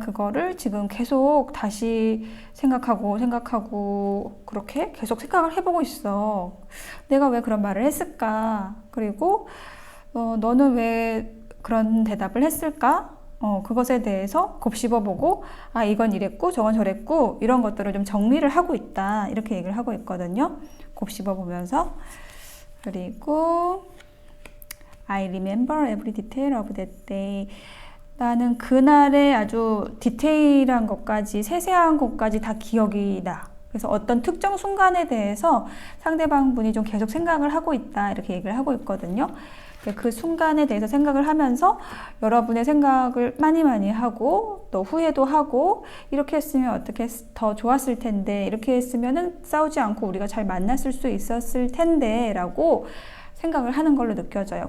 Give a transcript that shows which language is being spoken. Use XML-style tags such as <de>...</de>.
<ko>그거를 지금 계속 다시 생각하고 그렇게 계속 생각을 해보고 있어. 내가 왜 그런 말을 했을까? 그리고 너는 왜 그런 대답을 했을까? 그것에 대해서 곱씹어보고 이건 이랬고 저건 저랬고 이런 것들을 좀 정리를 하고 있다. 이렇게 얘기를 하고 있거든요. 곱씹어보면서.</ko> <en>그리고 I remember every detail of that day.</en> <ko>나는 그날의 아주 디테일한 것까지, 세세한 것까지 다 기억이 나. 그래서 어떤 특정 순간에 대해서 상대방 분이 좀 계속 생각을 하고 있다. 이렇게 얘기를 하고 있거든요. 그 순간에 대해서 생각을 하면서 여러분의 생각을 많이 하고 또 후회도 하고, 이렇게 했으면 어떻게 더 좋았을 텐데, 이렇게 했으면은 싸우지 않고 우리가 잘 만났을 수 있었을 텐데 라고 생각을 하는 걸로 느껴져요.</ko>